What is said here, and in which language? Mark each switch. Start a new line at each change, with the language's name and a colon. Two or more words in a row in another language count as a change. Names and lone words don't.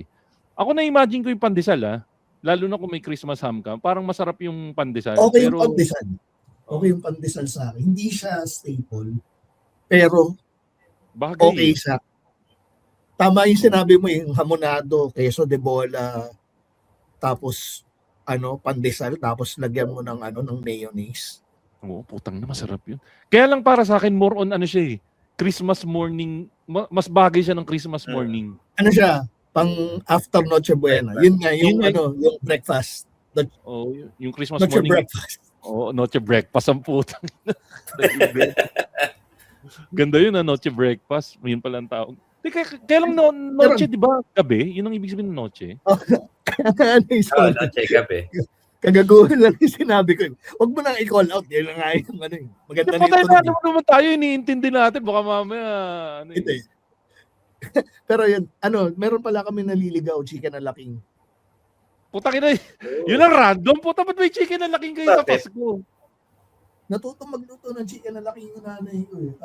Filipino: Ako na-imagine ko yung pandesal lalo na kung may
English: Christmas ham
Filipino: ka, parang masarap yung pandesal. Okay yung pandesal. Okay yung pandesal sa akin. Hindi siya staple, pero okay siya. Tama yung sinabi mo, yung hamonado, queso de bola, tapos pandesal, tapos lagyan mo ng ng mayonnaise. Oo, putang na masarap yun. Kaya lang para sa akin
English: more on
Filipino: siya eh.
English: Christmas morning,
Filipino: mas bagay siya ng
English: Christmas morning.
Filipino: Ano siya? Pang after Noche Buena. Yun nga yung yung breakfast. Yung Christmas Noche morning. Breakfast. Noche breakfast ang putang. Ganda yun, noche breakfast. Yun pala ang tawag. Kaya lang noche, di ba? Gabi? Yun ang ibig sabihin ng noche. Noche, gabi. Kagaguhan lang yung sinabi ko. Huwag mo nang
English: i-call out.
Filipino: Yan lang nga yung ano eh. Maganda Naku, nito. tayo naman tayo, iniintindi natin. Baka mamaya, Hindi. Pero yun, meron pala kami naliligaw, chicken na laking. Putang ina, yun ang random. Puta, ba't may chicken na laking kayo sa Pasko? Natutong magluto ng chicken na laking yung nanay ko eh.